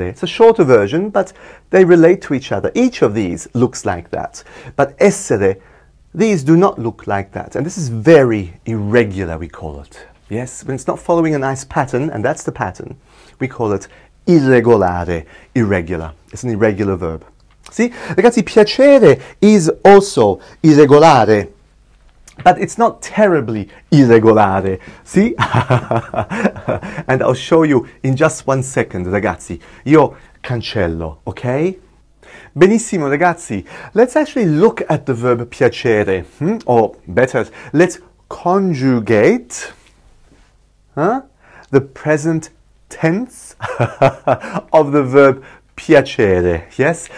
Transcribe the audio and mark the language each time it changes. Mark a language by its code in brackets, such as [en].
[en] It's a shorter version, but they relate to each other. Each of these looks like that. But essere, these do not look like that. And this is very irregular, we call it. Yes, when it's not following a nice pattern, and that's the pattern, we call it irregolare, irregular. It's an irregular verb. See, ragazzi, piacere is also irregolare. But it's not terribly irregolare, see? And I'll show you in just 1 second, ragazzi. [it] Io cancello, ok? Benissimo, ragazzi. [en] Let's actually look at the verb piacere. Or better, let's conjugate the present tense of the verb piacere, yes?